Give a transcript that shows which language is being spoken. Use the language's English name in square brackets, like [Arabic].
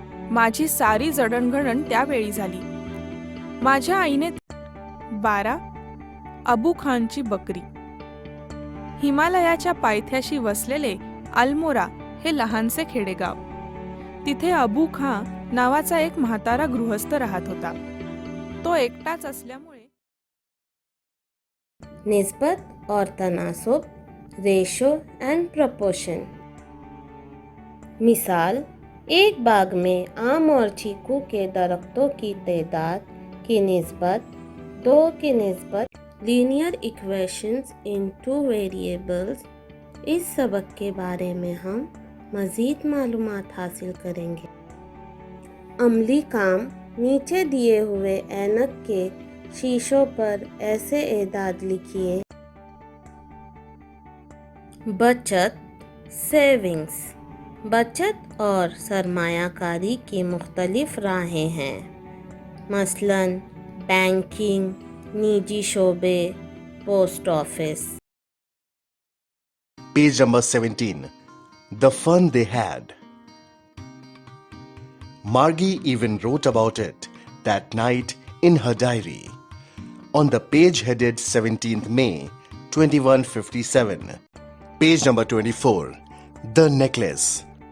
[Marathi] माझी सारी जडणघडण त्यावेळी झाली। माझ्या आईने 12, अबू खानची बकरी। हिमालयाच्या पायथ्याशी वसलेले अल्मोरा हे लहानसे खेडेगाव। तिथे अबू खान नावाचा एक म्हातारा गृहस्थ राहत होता। तो एकटाच असल्यामुळे [Hindi] निस्बत और तनासुब, [English] Ratio and proportion. [Hindi] मिसाल, एक बाग में आम और चीकू के दरख्तों की तादाद की निस्बत 2 की निस्बत [English] Linear equations in 2 variables. [Hindi] इस सबक के बारे में हम मज़ीद मालूमात हासिल करेंगे। अमली काम, नीचे दिए हुए ऐनक के शीशों पर ऐसे एदाद लिखिए। बचत, सेविंग्स। बचत और सरमायाकारी की मुख्तलिफ राहें हैं, मसलन बैंकिंग, निजी शोबे, post office. [English] Page number 17, the fun they had. Margie even wrote about it that night in her diary. On the page headed 17th May 2157, page number 24, the necklace.